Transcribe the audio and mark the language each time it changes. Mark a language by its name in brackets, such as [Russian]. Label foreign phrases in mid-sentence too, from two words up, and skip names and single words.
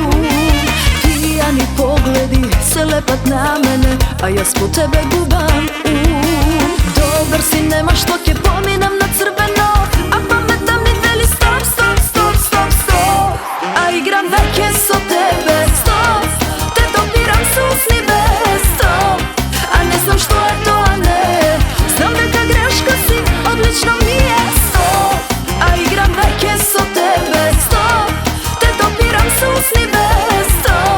[Macedonian] Пијани погледи се лепат на мене, а ја спод тебе губам Добар си, нема што ќе поминам на црвено, а паметам ми вели [English] stop, stop, stop, stop, stop. [Macedonian] А играм веќе со тебе, stop, те допирам с усни без stop. А не знам што је то, а не знам нека грешка си, одлично ми је stop. А играм веќе со тебе, stop, те допирам с усни без stop.